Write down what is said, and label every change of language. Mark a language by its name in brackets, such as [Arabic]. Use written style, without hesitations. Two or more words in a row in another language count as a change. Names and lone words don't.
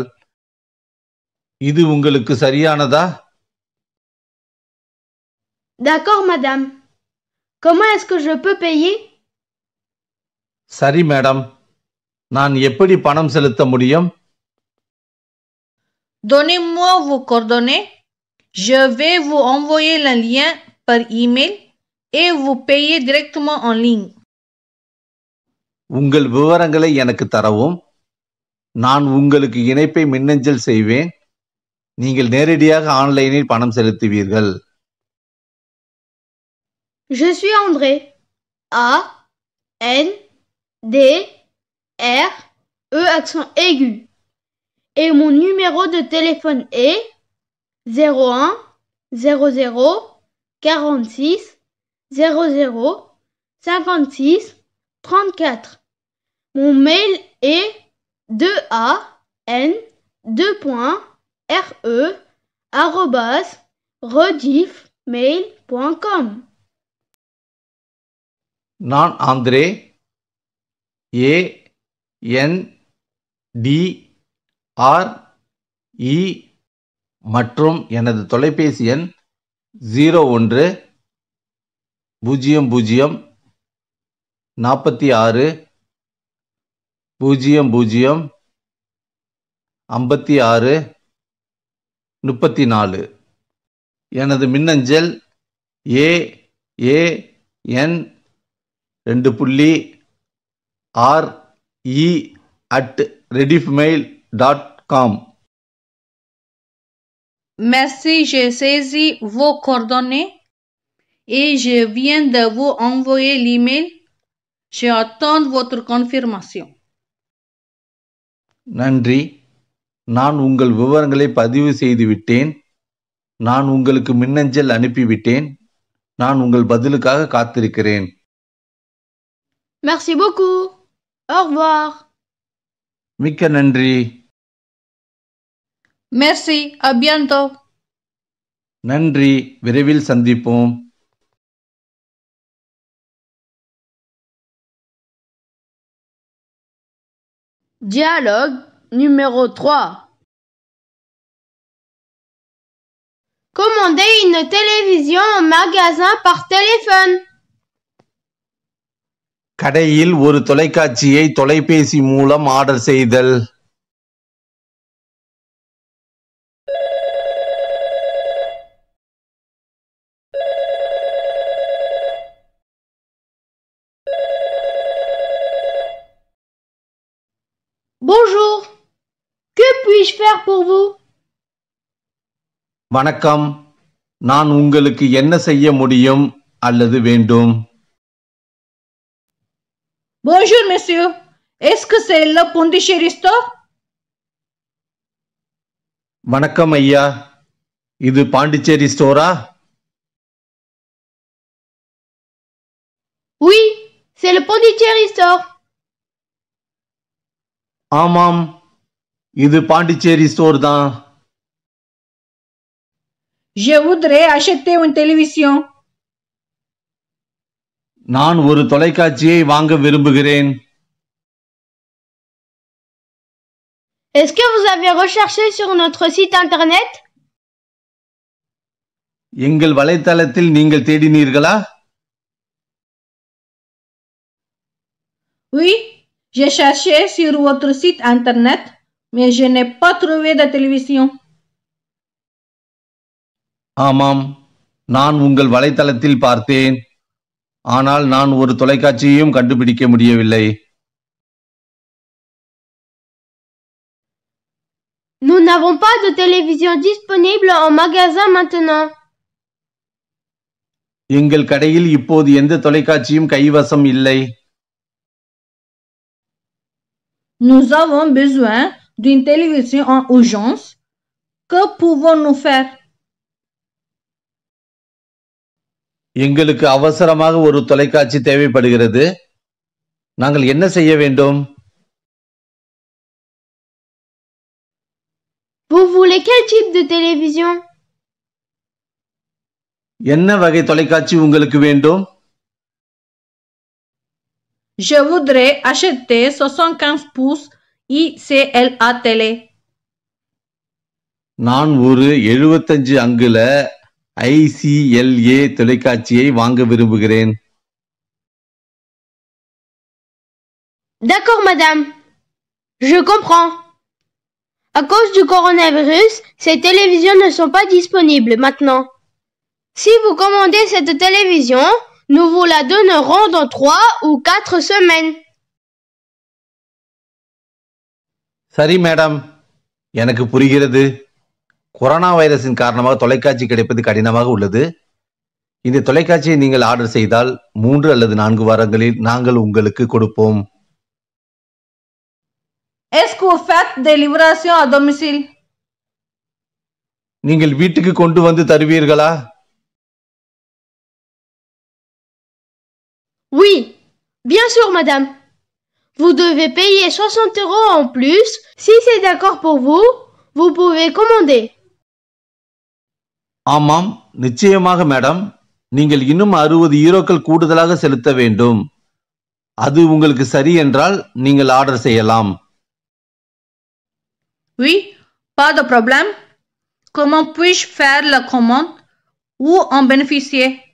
[Tamil] இது உங்களுக்கு சரியானதா? [French] D'accord, madame. Comment est-ce que je peux payer? [Tamil] சரி மேடம், நான் எப்படி பணம் செலுத்த முடியும்? [French] Donnez-moi vos coordonnées. Je vais vous envoyer le lien par email et vous payez directement en ligne. [Tamil] உங்கள் விவரங்களை எனக்கு தரவும். நான் உங்களுக்கு இணைப்பை மின்னஞ்சல் செய்வேன். நீங்கள் நேரடியாக ஆன்லைனில் பணம் செலுத்துவீர்கள். [French] Je suis André. A N D R E accent aigu. Et mon numéro de téléphone est 01 00 46 00 56 34. Mon mail est DAN2.RE@rediffmail.com. [Tamil] நான் ஆந்திரே ANDRE மற்றும் எனது தொலைபேசி எண் 01 00 46 00 56 34. எனது மின்னஞ்சல் AAN2.RE@rediffmail.com. [French] Merci, j'ai saisi vos coordonnées et je viens de vous envoyer l'email. J'attends votre confirmation. [Tamil] நன்றி, நான் உங்கள் விவரங்களை பதிவு செய்துவிட்டேன். நான் உங்களுக்கு மின்னஞ்சல் அனுப்பிவிட்டேன். நான் உங்கள் பதிலுக்காக காத்திருக்கிறேன். [French] Merci beaucoup. Au revoir. [Tamil] மிக்க நன்றி. [French] Merci, à bientôt. [Tamil] நன்றி, விரைவில் சந்திப்போம். [French] Dialogue numéro 3. Commandez une télévision au magasin par téléphone. [Tamil] கடையில் ஒரு தொலைக்காட்சியை தொலைபேசி மூலம் ஆர்டர் செய்தல். [French] Bonjour. Que puis-je faire pour vous? [Tamil] வணக்கம், நான் உங்களுக்கு என்ன செய்ய முடியும் அல்லது வேண்டும்? [French] Bonjour, monsieur. Est-ce que c'est le Pondichéry store? [Tamil] வணக்கம் ஐயா, இது பாண்டிச்சேரி ஸ்டோரா? [French] Oui, c'est le Pondichéry store. [Tamil] ஆமாம், இது பாண்டிச்சேரி ஸ்டோர் தான். [French] Je voudrais acheter une télévision. [Tamil] நான் ஒரு தொலைக்காட்சியை வாங்க விரும்புகிறேன். [French] Est-ce que vous avez recherché sur notre site internet? [Tamil] எங்கள் வலைத்தளத்தில் நீங்கள் தேடினீர்களா? [French] Oui, j'ai cherché sur votre site internet, mais je n'ai pas trouvé de télévision. [Tamil] ஆமாம், நான் உங்கள் வலைத்தளத்தில் பார்த்தேன், ஆனால் நான் ஒரு தொலைக்காட்சியையும் கண்டுபிடிக்க முடியவில்லை. [French] Nous n'avons pas de télévision disponible en magasin maintenant. [Tamil] எங்கள் கடையில் இப்போது எந்த தொலைக்காட்சியும் கைவசம் இல்லை. [French] Nous avons besoin d'une télévision en urgence. Que pouvons-nous faire? [Tamil] எங்களுக்கு அவசரமாக ஒரு தொலைக்காட்சி தேவைப்படுகிறது. நாங்கள் என்ன செய்ய வேண்டும்? [French] Vous voulez quel type de télévision? [Tamil] என்ன வகை தொலைக்காட்சி உங்களுக்கு வேண்டும்? [French] Je voudrais acheter 75 pouces ICLA télé. [Tamil] நான் ஒரு 75 அங்குல ICLA தொலைக்காட்சியை வாங்க விரும்புகிறேன். [French] D'accord, madame. Je comprends. À cause du coronavirus, ces télévisions ne sont pas disponibles maintenant. Si vous commandez cette télévision, nous vous la donnerons dans 3 ou 4 semaines. [Tamil] சரி மேடம், எனக்கு புரிகிறது. கொரோனா வைரஸின் காரணமாக தொலைக்காட்சி கிடைப்பது கடினமாக உள்ளது. இந்த தொலைக்காட்சியை நீங்கள் ஆர்டர் செய்தால் 3 அல்லது 4 வாரங்களில் நாங்கள் உங்களுக்கு கொடுப்போம். [French] Est-ce que vous faites des livraisons à domicile? [Tamil] நீங்கள் வீட்டுக்கு கொண்டு வந்து தருவீர்களா? [French] Oui, bien sûr, madame. Vous devez payer 60 € en plus. Si c'est d'accord pour vous, vous pouvez commander. [Tamil] ஆமாம், நிச்சயமாக மேடம். நீங்கள் இன்னும் 60 யூரோக்கள் கூடுதலாக செலுத்த வேண்டும். அது உங்களுக்கு சரி என்றால் நீங்கள் ஆர்டர் செய்யலாம். [French] Oui, pas de problème. Comment puis-je faire la commande ou en bénéficier?